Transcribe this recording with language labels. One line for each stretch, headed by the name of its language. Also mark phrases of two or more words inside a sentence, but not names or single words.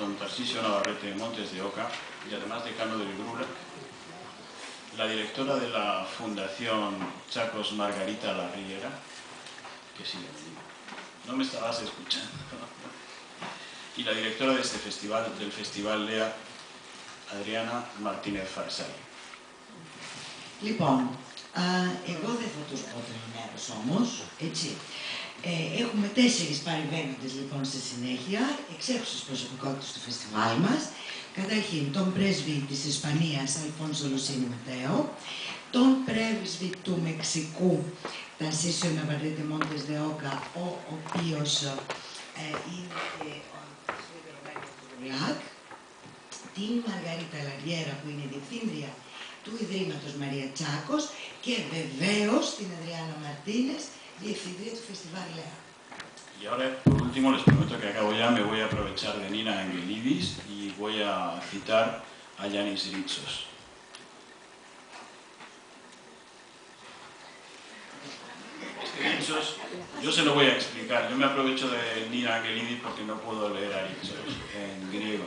Spanish: Tarcisio Navarrete Montes de Oca y además decano del GRULAC, la directora de la Fundación Chacos, Margarita Larriera, que sí, no me estabas escuchando, y la directora de este festival, del Festival Lea, Adriana Martínez Farsali.
Greek: Λοιπόν, εγώ δεν θα τους πω το μέρος όμως, έτσι. Έχουμε 4 παρεμβαίνοντες λοιπόν στη συνέχεια, εξέχουσες προσωπικότητες του φεστιβάλ μας. Καταρχήν, τον πρέσβη της Ισπανίας, Αλφόνσο Λουσίνη Ματέο, τον πρέσβη του Μεξικού, Ταρσίσιο Ναβαρέτε Μόντες δε Όκα, ο οποίος είναι και ο αντιπροσωπευμένος του GRULAC, την Μαργαρίτα Λαριέρα, που είναι διευθύντρια του Ιδρύματος Μαρία Τσάκος, και βεβαίως την Adriana Martínez, διευθύντρια του Festival Lea.
Spanish: Y ahora, por último, les prometo que acabo ya, me voy a aprovechar de Nina Angelidis y voy a citar a Yanis Ritsos. Ritsos, yo se lo voy a explicar, yo me aprovecho de Nina Angelidis porque no puedo leer a Ritsos en griego.